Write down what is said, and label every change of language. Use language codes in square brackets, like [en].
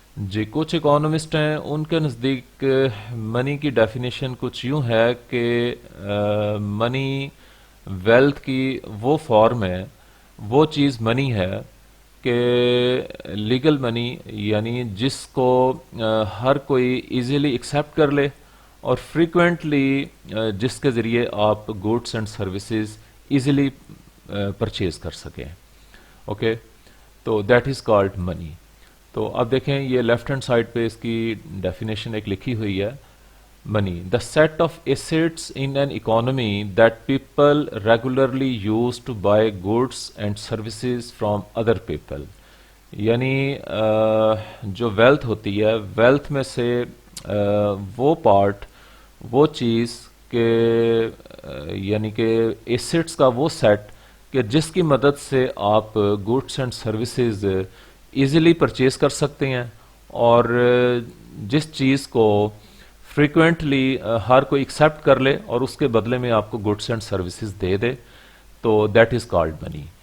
[ur] جی کچھ اکانومسٹ ہیں ان کے نزدیک منی کی ڈیفینیشن کچھ یوں ہے کہ منی ویلتھ کی وہ فارم ہے، وہ چیز منی ہے کہ لیگل منی یعنی جس کو ہر کوئی ایزیلی ایکسیپٹ کر لے اور فریکوینٹلی جس کے ذریعے آپ goods and services easily purchase کر سکیں. اوکے، تو [en] That is called money. [ur] تو اب دیکھیں یہ لیفٹ ہینڈ سائڈ پہ اس کی ڈیفینیشن ایک لکھی ہوئی ہے. [en] Money the set of assets in an economy that people regularly use to buy goods and services from other people. [ur] یعنی جو ویلتھ ہوتی ہے، ویلتھ میں سے وہ پارٹ، وہ چیز کہ یعنی کہ ایسٹس کا وہ سیٹ کہ جس کی مدد سے آپ goods and services easily purchase کر سکتے ہیں، اور جس چیز کو فریکوینٹلی ہر کوئی ایکسیپٹ کر لے اور اس کے بدلے میں آپ کو گڈس اینڈ سروسز دے دے، تو [en] That is called money.